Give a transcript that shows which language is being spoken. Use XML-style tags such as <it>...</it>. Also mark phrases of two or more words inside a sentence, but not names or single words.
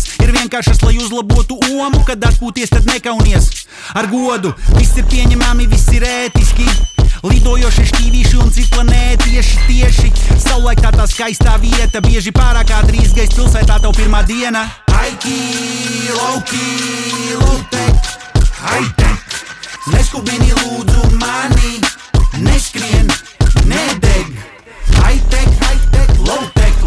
<lv>Ir vienkāršas, lai uzlabotu omu, kad atpūties, tad nekaunies. Ar godu, viss ir pieņemami, viss ir ētiski. Lidojoši šķīvīši un citi planēti tieši. Savulaik tā skaistā vieta, bieži pārāk ātri izgaist pilsētā tev pirmā diena. Haiki, lauki,</lv> <en>low-tech, high-tech.</en> <lv>Neskubini lūdzu mani, neskrien, nedeg.</lv> <en>High-tech, high-tech, low-tech.</en>